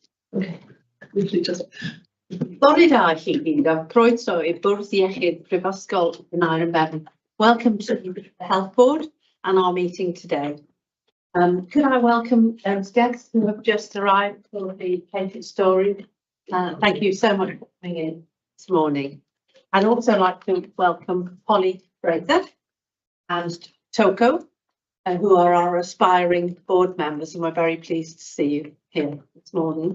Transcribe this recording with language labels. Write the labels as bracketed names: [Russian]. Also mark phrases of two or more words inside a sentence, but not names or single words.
[Welsh] Bore da chi gyd, a croeso I Bwrdd Iechyd Prifysgol Aneurin. [English] Welcome to the Health Board and our meeting today. Could I welcome those guests who have just arrived for the patient story? Thank you so much for coming in this morning. I'd also like to welcome Polly Fraser and Toko, who are our aspiring board members, and we're very pleased to see you here this morning.